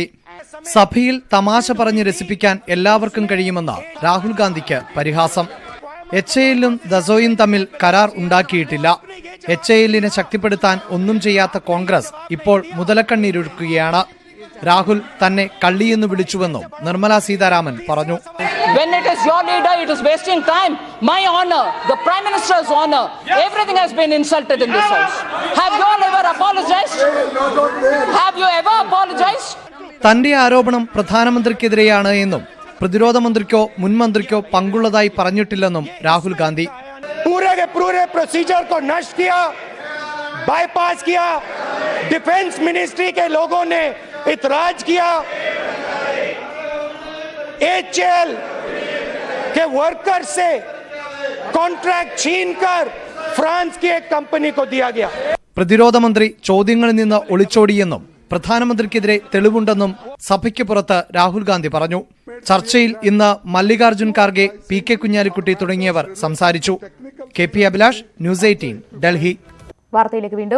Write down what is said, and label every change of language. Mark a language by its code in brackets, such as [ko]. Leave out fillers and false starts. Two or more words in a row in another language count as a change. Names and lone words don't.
[ml] സഭയിൽ തമാശ പറഞ്ഞ് രസിപ്പിക്കാൻ എല്ലാവർക്കും കഴിയുമെന്ന് രാഹുൽ ഗാന്ധിക്ക് പരിഹാസം. HAL-ഉം ദസോയും തമ്മിൽ കരാർ ഉണ്ടാക്കിയിട്ടില്ല. HAL-നെ ശക്തിപ്പെടുത്താൻ ഒന്നും ചെയ്യാത്ത കോൺഗ്രസ് ഇപ്പോൾ മുതലക്കണ്ണീരൊഴുക്കുകയാണ്. രാഹുൽ തന്നെ കള്ളിയെന്ന് വിളിച്ചുവെന്നും നിർമ്മല സീതാരാമൻ പറഞ്ഞു. [en] When it is your leader, it is wasting time. My honor, the Prime Minister's honor, everything has been insulted in this house. Have you all ever apologized? Have you ever apologized? [ml] തന്റെ ആരോപണം പ്രധാനമന്ത്രിക്കെതിരെയാണ് എന്നും പ്രതിരോധ മന്ത്രിക്കോ മുൻ മന്ത്രിക്കോ പങ്കുള്ളതായി പറഞ്ഞിട്ടില്ലെന്നും രാഹുൽ ഗാന്ധി. [hi] पूरे प्रोसीजर को नष्ट किया, बाईपास किया. डिफेंस मिनिस्ट्री के लोगों ने इतराज किया. HAL के वर्कर से कॉन्ट्रैक्ट छीनकर फ्रांस की एक कंपनी को दिया गया. [ml] പ്രതിരോധ മന്ത്രി ചോദ്യങ്ങളിൽ നിന്ന് ഒളിച്ചോടിയെന്നും പ്രധാനമന്ത്രിക്കെതിരെ തെളിവുണ്ടെന്നും സഭയ്ക്ക് പുറത്ത് രാഹുൽ ഗാന്ധി പറഞ്ഞു. ചർച്ചയിൽ ഇന്ന് മല്ലികാർജുൻ ഖാർഗെ, PK കുഞ്ഞാലിക്കുട്ടി തുടങ്ങിയവർ സംസാരിച്ചു. KP അഭിലാഷ്, ന്യൂസ് 18, ഡൽഹി. വാർത്തയിലേക്ക് വീണ്ടും.